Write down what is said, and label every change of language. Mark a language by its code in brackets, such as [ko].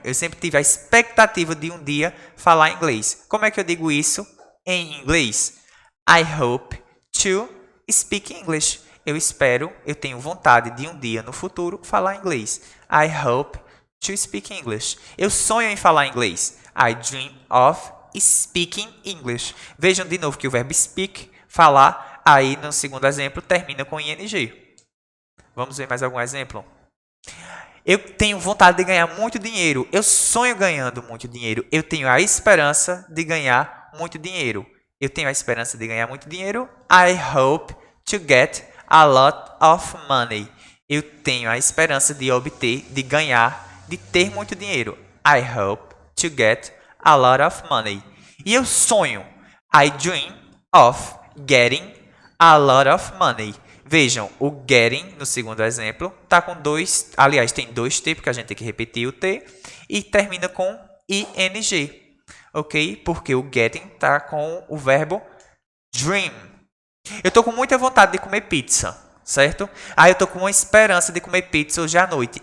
[pt] Eu sempre tive a expectativa de um dia falar inglês. Como é que eu digo isso em inglês? [en] I hope to speak English. [pt] Eu tenho vontade de um dia no futuro falar inglês. [en] I hope to speak English. [pt] Eu sonho em falar inglês. [en] I dream of speaking English. [pt] Vejam de novo que o verbo speak, falar, aí no segundo exemplo termina com ing. Vamos ver mais algum exemplo? Eu tenho vontade de ganhar muito dinheiro. Eu sonho ganhando muito dinheiro. Eu tenho a esperança de ganhar muito dinheiro. Eu tenho a esperança de ganhar muito dinheiro. [en] I hope to get a lot of money. [pt] Eu tenho a esperança de obter, de ganhar, de ter muito dinheiro. [en] I hope to get a lot of money. [pt] E eu sonho. [en] I dream of getting a lot of money. [pt] Vejam, o getting, no segundo exemplo, tá com tem dois T, porque a gente tem que repetir o T, e termina com ing, ok? Porque o getting tá com o verbo dream. Eu tô com muita vontade de comer pizza, certo? Eu tô com uma esperança de comer pizza hoje à noite.